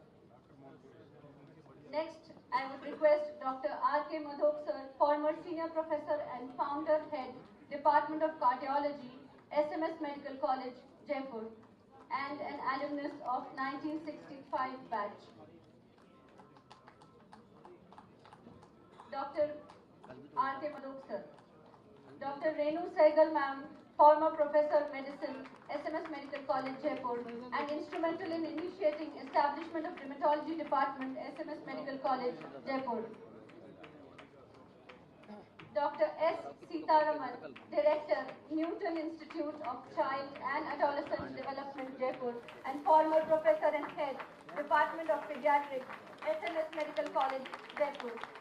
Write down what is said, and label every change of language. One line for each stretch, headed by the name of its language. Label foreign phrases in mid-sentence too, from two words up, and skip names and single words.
English: Next, I would request Dr. R.K. Madhok sir, former Senior Professor and Founder Head, Department of Cardiology, SMS Medical College, Jaipur, and an alumnus of 1965 batch. Dr. R.K. Madhok sir. Dr. Renu Sehgal ma'am, former Professor Medicine, SMS Medical College, Jaipur, and instrumental in initiating establishment of Rheumatology Department, SMS Medical College, Jaipur. Dr. S. Sitaraman, Director, Newton Institute of Child and Adolescent Development, Jaipur, and former Professor and Head, Department of Pediatrics, SMS Medical College, Jaipur.